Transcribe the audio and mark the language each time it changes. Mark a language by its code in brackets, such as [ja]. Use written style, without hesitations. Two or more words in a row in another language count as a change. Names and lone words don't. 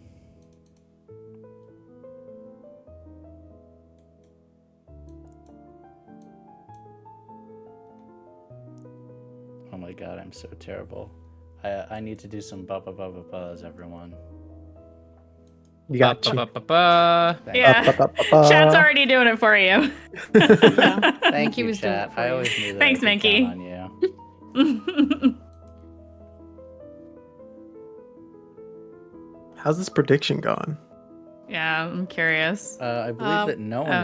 [en] Oh my god, I'm so terrible. I need to do some buzz, everyone. You got you. Ba-ba-ba-ba. Thank Yeah. Ba-ba-ba-ba. Chat's already doing it for you. Thank Minky you, was doing chat. it for I you. always knew that. Thanks, I could Minky. count on you. How's this prediction going? Yeah, I'm curious. I believe that no one